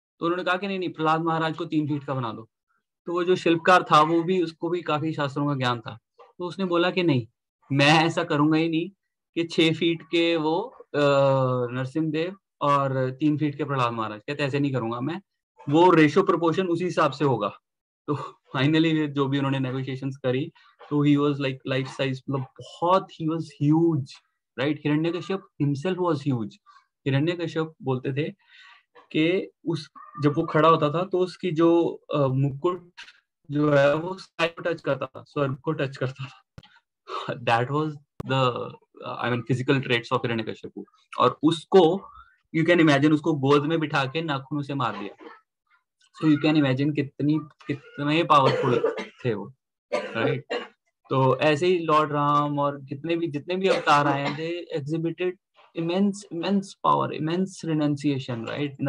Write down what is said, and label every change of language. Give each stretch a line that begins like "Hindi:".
Hindi: तो उन्होंने कहा कि नहीं, प्रहलाद महाराज को 3 फीट का बना दो. तो वो जो शिल्पकार था, वो भी, उसको भी काफी शास्त्रों का ज्ञान था. तो उसने बोला कि नहीं, मैं ऐसा करूंगा ही नहीं कि 6 फीट के वो नरसिंहदेव और 3 फीट के प्रहलाद महाराज. कहते ऐसे नहीं करूंगा मैं, वो रेशियो प्रोपोर्शन उसी हिसाब से होगा. तो फाइनली जो भी उन्होंने नेगोशिएशंस करी,
English: तो he was like life size,
Hindi: मतलब बहुत,
English: he was huge, right? Hiranyakashyap himself was huge.
Hindi: Hiranyakashyap बोलते थे कि उस जब वो खड़ा होता था तो उसकी जो मुकुट जो है वो स्काई को टच करता था, स्वर्ग को टच करता था.
English: That was the I mean physical traits of Hiranyakashyap.
Hindi: और उसको
English: you can imagine
Hindi: उसको गोद में बिठा के नाखूनों से मार दिया.
English: So you can imagine
Hindi: कितने पावरफुल थे वो,
English: Right?
Hindi: तो ऐसे ही लॉर्ड राम और जितने भी अवतार आए हैं,
English: they exhibited immense power, immense renunciation,
Hindi: right?